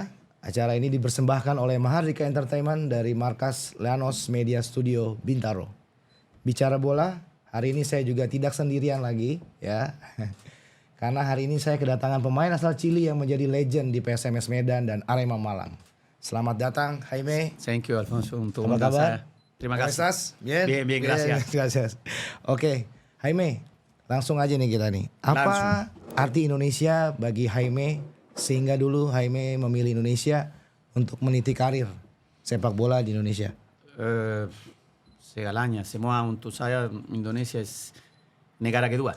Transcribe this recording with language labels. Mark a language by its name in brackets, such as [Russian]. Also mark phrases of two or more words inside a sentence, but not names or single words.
[Indonesian] Acara ini dipersembahkan oleh Mahardika Entertainment dari markas Leanos Media Studio Bintaro. Bicara Bola, hari ini saya juga tidak sendirian lagi ya. Karena hari ini saya kedatangan pemain asal Chili yang menjadi legend di PSMS Medan dan Arema Malang. Selamat datang Jaime. [English] Thank you, Alfonso, [Indonesian] untuk Apa undang kabar? saya. Terima [Spanish] ¿Cómo [Indonesian] kasih. [Spanish] estás? Bien, Bien, gracias. gracias. [Indonesian] Oke, Jaime, langsung aja nih kita nih. Apa arti Indonesia bagi Jaime sehingga dulu Jaime memilih Indonesia untuk meniti karir sepak bola di Indonesia? Segalanya, semua untuk saya Indonesia es negara kedua.